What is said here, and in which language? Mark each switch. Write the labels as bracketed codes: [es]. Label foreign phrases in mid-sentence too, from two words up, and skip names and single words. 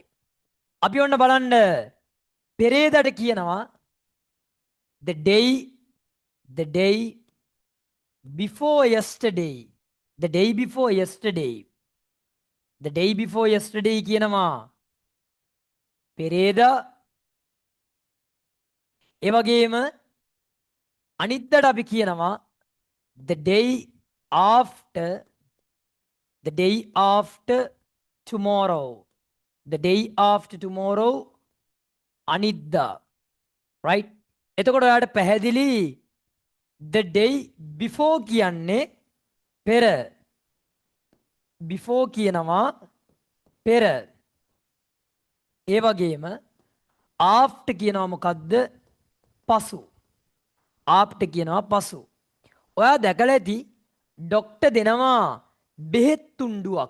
[si] අපි ඔන්න බලන්න පෙරේදට කියනවා [en] the day before yesterday. the day before yesterday. the day before yesterday [si] කියනවා පෙරේදා. ඒ වගේම අනිද්දාට අපි කියනවා [en] the day after tomorrow. the day after tomorrow අනිද්දා. [si] right? එතකොට ඔයාලට පැහැදිලි [en] the day before [si] කියන්නේ පෙර. before කියනවා පෙර. ඒ වගේම after කියනවා මොකද්ද? පසු. after කියනවා පසු. ඔයා දැකලා ඇති ડોක්ටර් දෙනවා බෙහෙත් තුණ්ඩුවක්.